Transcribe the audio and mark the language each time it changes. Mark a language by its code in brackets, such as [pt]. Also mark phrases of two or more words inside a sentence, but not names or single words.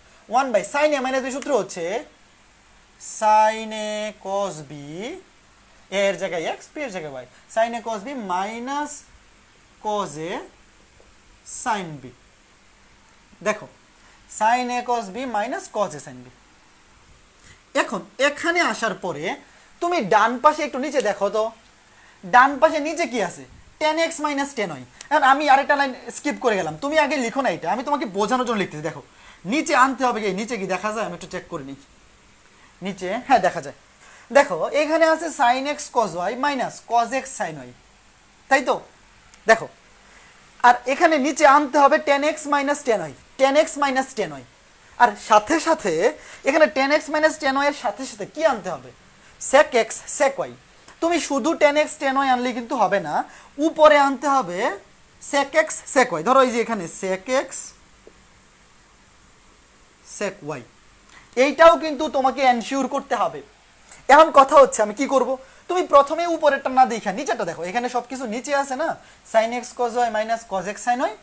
[en] 1/sin a - b [bn] সূত্র হচ্ছে [en] sin a cos b, [bn] এর জায়গায় x, p এর জায়গায় y, [en] sin a cos b minus cos a sin b. দেখো sin a cos b minus cos a sin b. [bn] এখন এখানে আসার পরে তুমি ডান পাশে একটু নিচে দেখো তো, ডান পাশে নিচে কি আছে, [en] tan x - tan y। [bn] এখন আমি আরেকটা লাইন স্কিপ করে গেলাম, তুমি আগে লিখো না, এটা আমি তোমাকে বোঝানোর জন্য লিখতেছি। দেখো নিচে আনতে হবে, কি নিচে কি দেখা যায়, আমি একটু চেক করে নিই। নিচে হ্যাঁ দেখা যায়। দেখো এখানে আছে [en] sin x cos y minus cos x sin y, [bn] তাই তো? [en] দেখো আর এখানে নিচে আনতে হবে tan x - tan y, tan x - tan y। [bn] আর সাথে সাথে এখানে [en] tan x - tan y [bn] এর সাথে সাথে কি আনতে হবে, [en] sec x sec y। [bn] তুমি শুধু [en] tan x tan y [bn] আনলে কিন্তু হবে না, উপরে আনতে হবে [en] sec x sec y। [bn] ধরো এই যে এখানে [en] sec x sec y, [bn] এইটাও কিন্তু তোমাকে এনশিওর করতে হবে। এখন কথা হচ্ছে আমি কি করব, তুমি প্রথমে উপরেরটা না দেখা নিচেরটা দেখো, এখানে সবকিছু নিচে আছে না, [en] sin x cos y minus cos x sin y.